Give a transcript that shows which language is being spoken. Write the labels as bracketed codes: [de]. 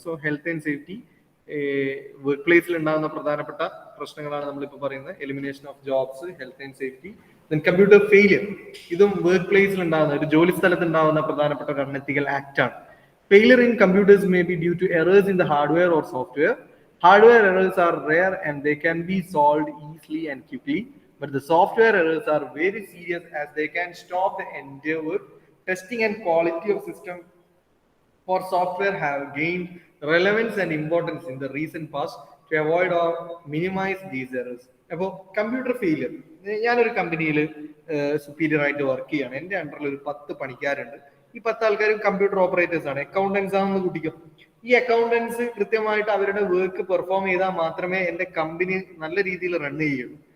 [ml] So health and safety work പ്ലേസിൽ ഉണ്ടാകുന്ന പ്രധാനപ്പെട്ട പ്രശ്നങ്ങളാണ് നമ്മളിപ്പോൾ പറയുന്നത്. [en] Elimination of jobs, health and safety, then computer failure. [ml] ഇതും വർക്ക് പ്ലേസിൽ ഉണ്ടാകുന്ന, ഒരു ജോലി സ്ഥലത്ത് ഉണ്ടാകുന്ന പ്രധാനപ്പെട്ട ഒരു അൺഎത്തിക്കൽ ആക്ട് ആണ്. [en] Failure in computers may be due to errors in the hardware or software. Hardware errors are rare and they can be solved easily and quickly, but the software errors are very serious as they can stop the endeavor. Testing and quality of system for software have gained relevance and importance in the recent past to avoid or minimize these errors. [ml] അപ്പോൾ computer failure, ഞാനൊരു കമ്പനിയിൽ superior ആയിട്ട് work ചെയ്യാണ്. എൻ്റെ അണ്ടറിൽ ഒരു 10 പണിക്കാരുണ്ട്. ഈ 10 ആൾക്കാരും കമ്പ്യൂട്ടർ ഓപ്പറേറ്റേഴ്സ് ആണ്, അക്കൗണ്ടൻസ് ആണെന്ന് കൂട്ടിക്കും. ഈ ഈ അക്കൗണ്ടൻസ് കൃത്യമായിട്ട് അവരുടെ വർക്ക് പെർഫോം ചെയ്താൽ മാത്രമേ എന്റെ കമ്പനി നല്ല രീതിയിൽ റൺ ചെയ്യുള്ളൂ.